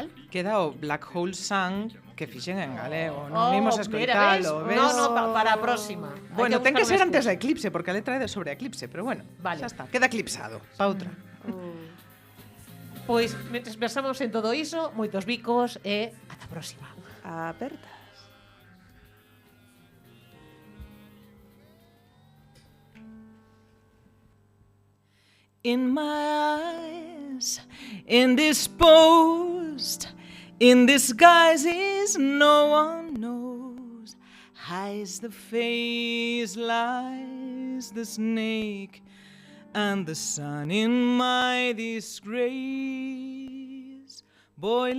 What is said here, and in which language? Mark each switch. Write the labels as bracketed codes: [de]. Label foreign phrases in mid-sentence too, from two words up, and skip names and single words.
[gl] Queda o Black Hole Sun que fixen en galego, non imos a escoitalo, ves? No, para a próxima. Bueno, ten que ser antes da eclipse, porque a letra é de sobre a eclipse, pero bueno, vale. Xa está, queda eclipsado, pa outra. Pois, mentre pensamos en todo iso, moitos bicos e ata a próxima. Apertas. [en] In my eyes, indisposed, in disguises no one knows, hides the face, lies the snake, and the sun in my disgrace, boiling.